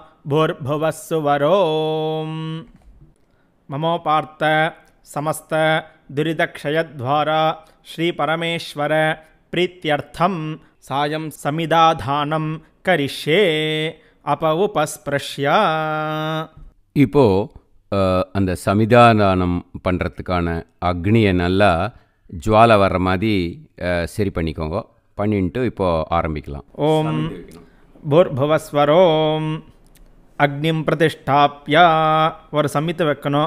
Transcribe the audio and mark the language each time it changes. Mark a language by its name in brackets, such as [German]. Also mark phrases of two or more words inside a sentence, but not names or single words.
[Sanskrit] भूर्भुवस्सुवरों ममोपार्थ समस्त दुरितक्षयद्वारा श्रीपरमेश्वर प्रीत्यर्थं सायं समिदाधानं करिष्ये अप उपस्पृश्य [Tamil] இப்போ அந்த சமிதானம் பண்ணுறதுக்கான அக்னியை நல்லா ஜுவாலை வர்ற மாதிரி சரி பண்ணிக்கோங்க. பண்ணிட்டு இப்போ ஆரம்பிக்கலாம். [Sanskrit] ओं भूर्भुवस्सुवरोम् अग्निं प्रतिष्ठाप्य [Tamil] ஒரு சமித்து வைக்கணும்.